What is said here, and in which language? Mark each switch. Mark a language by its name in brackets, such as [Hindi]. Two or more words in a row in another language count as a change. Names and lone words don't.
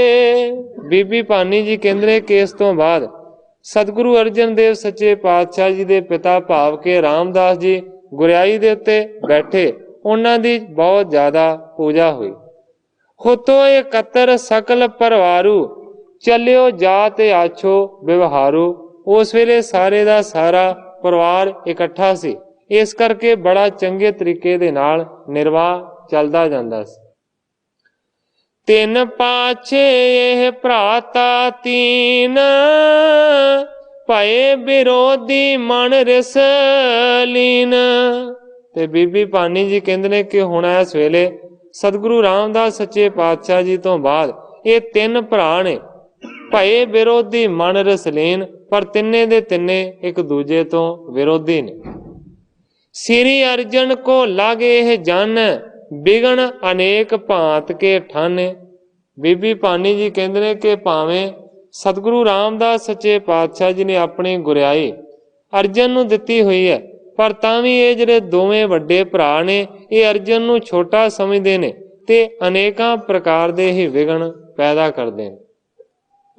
[Punjabi] ਬੀਬੀ ਭਾਨੀ ਜੀ ਕਹਿਤੇ ਕਿ ਇਸ ਤੋ ਬਾਅਦ ਸਤਿਗੁਰੂ ਅਰਜਨ ਦੇਵ ਸੱਚੇ ਪਾਤਸ਼ਾਹ ਜੀ ਦੇ ਪਿਤਾ ਭਾਵ ਕੇ ਰਾਮਦਾਸ ਜੀ ਗੁਰਿਆਈ ਦੇ ਉੱਤੇ ਬੈਠੇ, ਉਨ੍ਹਾਂ ਦੀ ਬਹੁਤ ਜ਼ਿਆਦਾ ਪੂਜਾ ਹੋਈ। [Braj] हुतो एकत्र सकल परवारू, चलियो जात आछो व्यवहारू। [Punjabi] ਉਸ ਵੇਲੇ ਸਾਰੇ ਦਾ ਸਾਰਾ ਪਰਿਵਾਰ ਇਕੱਠਾ ਸੀ, ਇਸ ਕਰਕੇ ਬੜਾ ਚੰਗੇ ਤਰੀਕੇ ਦੇ ਨਾਲ ਨਿਰਬਾਹ ਚੱਲਦਾ ਜਾਂਦਾ ਸੀ। [Braj] तिन पाछे एह भ्राता तीन, भये विरोधी मन रिस लीन। [Punjabi] ਤੇ ਬੀਬੀ ਭਾਨੀ ਜੀ ਕਹਿੰਦੇ ਨੇ ਕਿ ਹੁਣ ਇਸ ਵੇਲੇ ਸਤਿਗੁਰੂ ਰਾਮਦਾਸ ਸੱਚੇ ਪਾਤਸ਼ਾਹ ਜੀ ਤੋ ਬਾਅਦ ਇਹ ਤਿੰਨ ਭਰਾ ਨੇ, [Braj] भये विरोधी मन रसलीन, [Punjabi] ਪਰ ਤਿੰਨੇ ਦੇ ਤਿੰਨੇ ਇੱਕ ਦੂਜੇ ਤੋ ਵਿਰੋਧੀ ਨੇ। [Braj] श्री अर्जन को लागे है जन, बिगन अनेक भांत के ठाने। [Punjabi] ਬੀਬੀ ਭਾਨੀ ਜੀ [Hindi] कहते हैं [Punjabi] ਕਿ ਭਾਵੇਂ ਸਤਿਗੁਰੂ ਰਾਮਦਾਸ ਸੱਚੇ ਪਾਤਸ਼ਾਹ ਜੀ ਨੇ ਆਪਣੀ ਗੁਰਿਆਈ ਅਰਜਨ ਨੂੰ ਦਿੱਤੀ ਹੋਈ ਹੈ, ਪਰ ਤਾਂ ਭੀ ਇਹ ਜਿਹੜੇ ਦੋਵੇਂ ਵੱਡੇ ਭਰਾ ਨੇ ਇਹ ਅਰਜਨ ਨੂੰ ਛੋਟਾ ਸਮਝਦੇ ਨੇ ਤੇ ਅਨੇਕਾਂ ਪ੍ਰਕਾਰ ਦੇ ਹੀ ਵਿਘਨ ਪੈਦਾ ਕਰਦੇ ਨੇ।